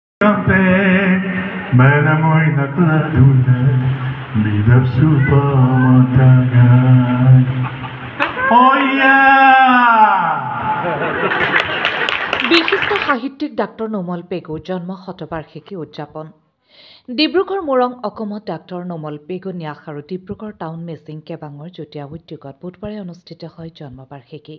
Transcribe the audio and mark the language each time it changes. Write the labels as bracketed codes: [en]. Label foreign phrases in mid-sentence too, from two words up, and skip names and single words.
[en] cante, mana moy nakladula, bidap supamatagan. Oh yeah! [as] বিশিষ্ট সাহিত্যিক ডাক্তৰ নোমল পেগুৰ জন্ম শতবাৰ্ষিকী উদযাপন ডিব্ৰুগড় মোৰং অসমত ডাক্তৰ নোমল পেগু ন্যাস আৰু ডিব্ৰুগড় টাউন মেচিং কেবাঙৰ যুটীয়া উদ্যোগত বুধবাৰে অনুষ্ঠিত হয় জন্মবাৰ্ষিকী